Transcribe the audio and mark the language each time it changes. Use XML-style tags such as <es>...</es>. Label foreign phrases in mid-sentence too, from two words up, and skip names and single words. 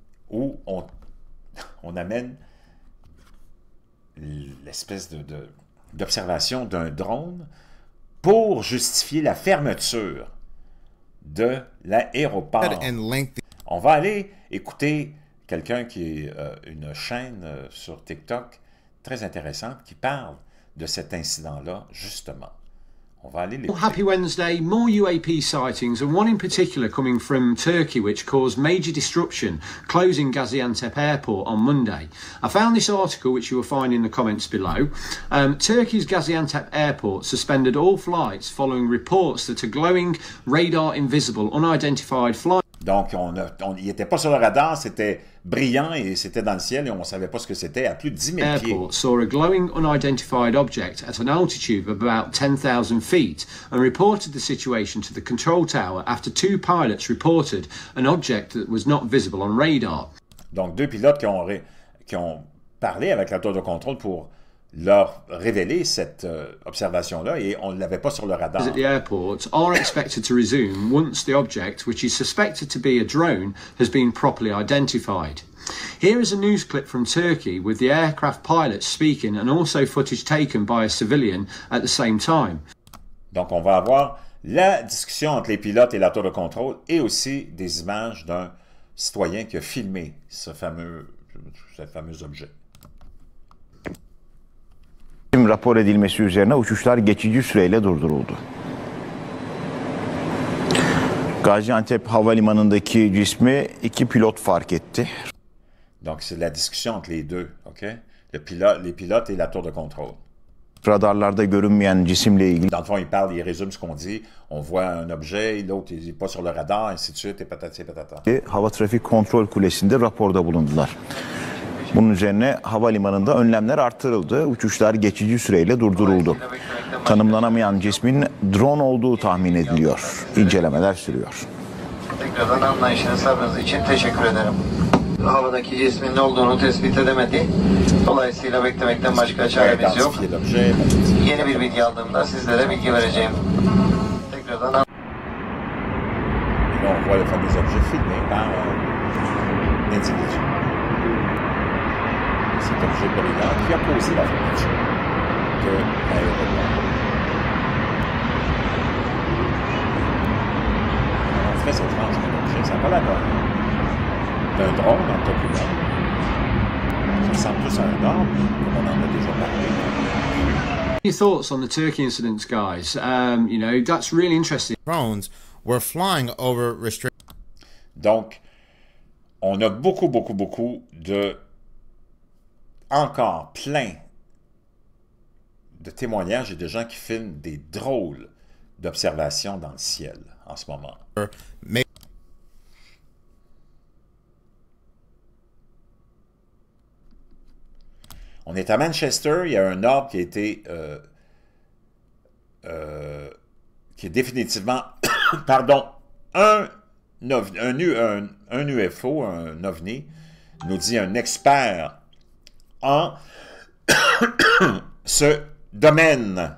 <fr>où on amène l'espèce d'observation d'un drone pour justifier la fermeture de l'aéroport. On va aller écouter quelqu'un qui est une chaîne sur TikTok très intéressante qui parle de cet incident-là, justement. On va aller l'écouter.</fr> <en>Happy Wednesday, more UAP sightings and one in particular coming from Turkey which caused major disruption, closing Gaziantep airport on Monday. I found this article which you will find in the comments below. Turkey's Gaziantep airport suspended all flights following reports that a glowing radar invisible unidentified flight.</en> <fr>Donc, il n'était pas sur le radar, c'était brillant et c'était dans le ciel et on ne savait pas ce que c'était à plus de 10 000 pieds.</fr> <en>Airport saw a glowing unidentified object at an altitude of about 10,000 feet and reported the situation to the control tower after two pilots reported an object that was not visible on radar.</en> <fr>Donc, deux pilotes qui ont parlé avec la tour de contrôle pour leur révéler cette observation-là et on ne l'avait pas sur le radar.</fr> <en>At the airport are expected to resume once the object, which is suspected to be a drone, has been properly identified. Here is a news clip from Turkey with the aircraft pilots speaking and also footage taken by a civilian at the same time.</en> <fr>Donc on va avoir la discussion entre les pilotes et la tour de contrôle et aussi des images d'un citoyen qui a filmé ce fameux objet.</fr> <tr>Rapor edilmesi üzerine uçuşlar geçici süreyle durduruldu. Gaziantep Havalimanı'ndaki cismi iki pilot fark etti.</tr> <fr>Donc c'est la discussion entre les deux, ok? Les pilotes et la tour de contrôle.</fr> <tr>Radarlarda görünmeyen cisimle ilgili.</tr> <fr>Dans le fond, il résume ce qu'on dit. On voit un objet, l'autre n'est pas sur le radar, ainsi de suite, et patati et patata.</fr> <tr>Hava Trafik Kontrol Kulesi'nde raporda bulundular. Bunun üzerine havalimanında önlemler artırıldı. Uçuşlar geçici süreyle durduruldu. Tanımlanamayan cismin drone olduğu tahmin ediliyor. İncelemeler sürüyor. Tekrardan anlayışınız, sabrınız için teşekkür ederim. Havadaki cismin ne olduğunu tespit edemedi. Dolayısıyla beklemekten başka çaremiz yok. Yeni bir bilgi aldığımda sizlere bilgi vereceğim. Tekrardan</tr> <fr>on voit le fameux objet filmé par l'individu. Cet objet brillant qui a causé la fermeture de l'aéroport. On fait cette tranche d'un objet, ça n'a pas la d'un drone en top humain. Ça ressemble plus à un arbre, comme on en a déjà parlé.</fr> <en>Your thoughts on the Turkey incidents, guys? You know, that's really interesting. Drones were flying over restricted.</en> <fr>Donc, on a beaucoup de... encore plein de témoignages et de gens qui filment des drôles d'observations dans le ciel en ce moment. On est à Manchester, il y a un ordre qui a été qui est définitivement pardon, un UFO, un OVNI, nous dit un expert en ce domaine.</fr>